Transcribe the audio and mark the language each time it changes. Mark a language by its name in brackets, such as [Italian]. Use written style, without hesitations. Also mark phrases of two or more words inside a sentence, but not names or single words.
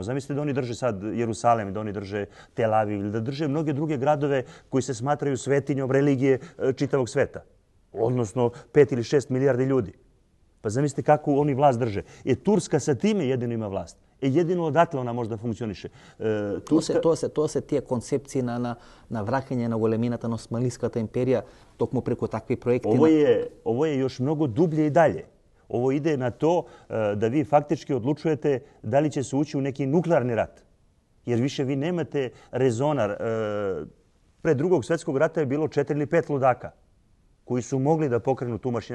[Serbian] Zamislite da oni drže sad Jerusalem, da oni drže Tel Aviv ili da drže mnoge druge gradove koji se smatraju svetinjom religije čitavog sveta. Odnosno 5 ili 6 milijardi ljudi. Pa zamislite kako oni vlast drže. Turska sa time jedino ima vlast. Jedino odatle ona možda funkcioniše. [Macedonian] Тоа се тие концепции на враќање на големината на Османлиската империја токму преку такви проекти. [Serbian] Ovo je još mnogo dublje i dalje. Ovo ide na to da vi faktički odlučujete da li će se ući u neki nuklearni rat. Jer više vi nemate rezonar. Pre Drugog svjetskog rata je bilo 4 ili 5 ludaka koji su mogli da pokrenu tu mašineriju.